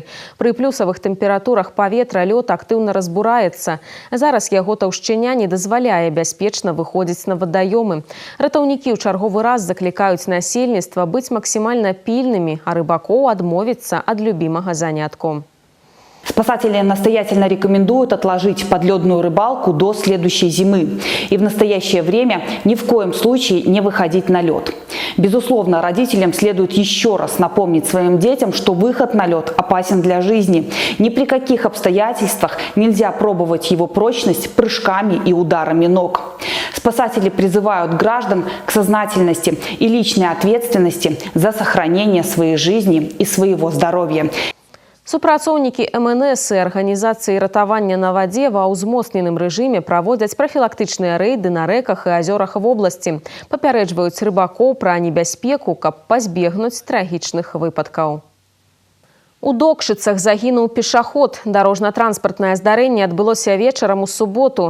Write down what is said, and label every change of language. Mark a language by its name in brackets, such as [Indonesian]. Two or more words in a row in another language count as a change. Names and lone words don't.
[Belarusian] Пры плюсавых тэмпературах паветра лёд актыўна разбураецца. Зараз яго таўшчыня не дазваляе бяспечна выходзіць на вадаёмы. Ратаўнікі ў чарговы раз заклікаюць насельніцтва быць максімальна пільнымі, а рыбакоў адмовіцца ад любімага занятку. [Russian] Спасатели настоятельно рекомендуют отложить подледную рыбалку до следующей зимы и в настоящее время ни в коем случае не выходить на лед. Безусловно, родителям следует еще раз напомнить своим детям, что выход на лед опасен для жизни. Ни при каких обстоятельствах нельзя пробовать его прочность прыжками и ударами ног. Спасатели призывают граждан к сознательности и личной ответственности за сохранение своей жизни и своего здоровья. [Belarusian] Супрацоўнікі МНС і арганізацыі ратавання на вадзе ва ўзмоцненым рэжыме праводзяць прафілактычныя рэйды на рэках і азёрах вобласці. Папярэджваюць рыбакоў пра небяспеку, каб пазбегнуць трагічных выпадкаў. У Докшыцах загінуў пешаход. Дорожно-транспортное здарэнне адбылося вечарам у суботу.